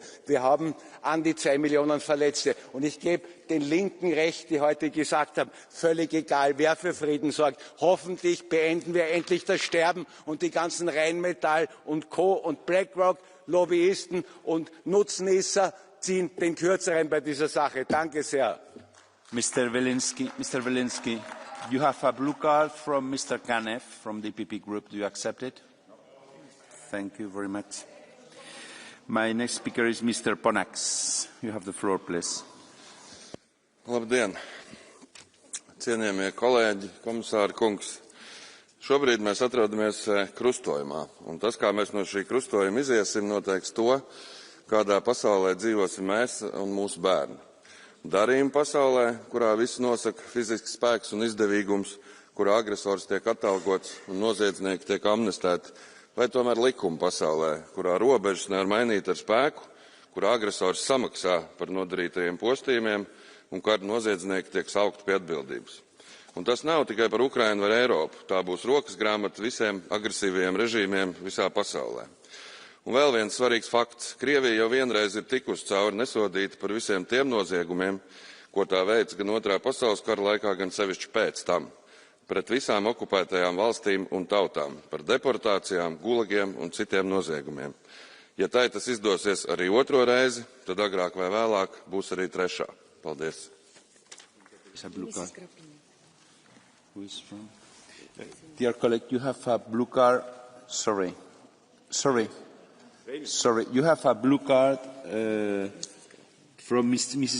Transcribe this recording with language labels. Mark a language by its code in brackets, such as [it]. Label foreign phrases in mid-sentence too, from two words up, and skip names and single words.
[de] Wir haben an die 2 Millionen Verletzte. Und ich gebe den Linken recht, die heute gesagt haben, völlig egal, wer für Frieden sorgt. Hoffentlich beenden wir endlich das Sterben und die ganzen Rheinmetall und Co. und BlackRock Lobbyisten und Nutznießer ziehen den Kürzeren bei dieser Sache. Danke sehr. [en] Mr. Wilinski, you have a blue card from Mr. Kanev from the PP Group. Do you accept it? Thank you very much. My next speaker is Mr. Ponax. You have the floor, please. [lv] Labdien! Cienījamie kolēģi, komisāri kungs! Šobrīd mēs atrodamies krustojumā, un tas, kā mēs no šī krustojuma iziesim, noteiks to, kādā pasaulē dzīvosim mēs un mūsu bērni. Darījuma pasaulē, kurā viss nosaka fizisks spēks un izdevīgums, kurā agresors tiek atalgots un noziedznieki tiek amnestēti, vai tomēr likuma pasaulē, kurā robežas nevar mainīt ar spēku, kurā agresors samaksā par nodarītajiem postījumiem un kad noziedznieki tiek saukti pie atbildības. Un tas nav tikai par Ukrainu vai Eiropu, tā būs rokas grāmata visiem agresīvajiem režīmiem visā pasaulē. Un vēl viens svarīgs fakts. Krievija jau vienreiz ir tikusi cauri nesodīta par visiem tiem noziegumiem, ko tā veids gan Otrā pasaules kara laikā, gan sevišķi pēc tam, pret visām okupētajām valstīm un tautām, par deportācijām, gulagiem un citiem noziegumiem. Ja tai tas izdosies arī otro reizi, tad agrāk vai vēlāk būs arī trešā. Paldies. [en] Dear colleague, you have a blue card. Sorry. You have a blue card from Mrs.